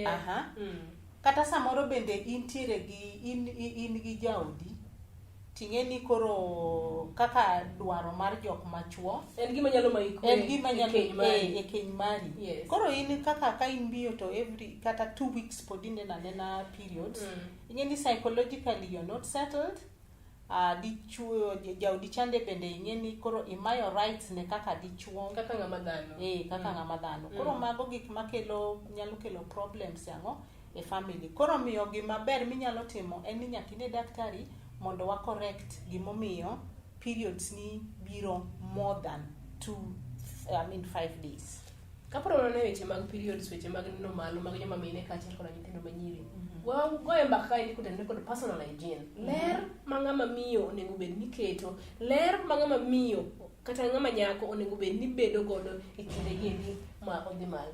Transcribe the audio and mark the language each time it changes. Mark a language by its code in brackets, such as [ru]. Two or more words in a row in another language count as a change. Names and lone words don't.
[luo] Kata samoro bende intiere gi in gi jaodi, ting'eni koro kaka dwaro mar jok machuo en gima nyalo maiko e keny mari. Yes. Koro in kaka ka in biyo to every kata 2 weeks pod inena periods, ing'eni [en] psychologically you're not settled. [luo] Dichuo jaodi chande bende ing'eni koro imayo rights ne kaka dichuo, kaka ng'ama dhano. Kaka ng'ama dhano. Koro mago gik makelo nyalo kelo problems ang'o e family. Koro miyo gima ber minyalo timo en ni nyathine daktari mondo wa correct gimomiyo periods ni biro [en] more than 5 days. [luo] Kaporo ne weche mag periods, weche mag nino malo mag joma mine kaachiel kod nyithindo manyiri. Goye mbaka kae kutende kod [en] personal hygiene. [luo] Ler ma ng'ama miyo onego bed ni keto, ler ma ng'ama miyo kata ng'ama nyako onego bed ni bedo godo e kinde gini ma odhi malo.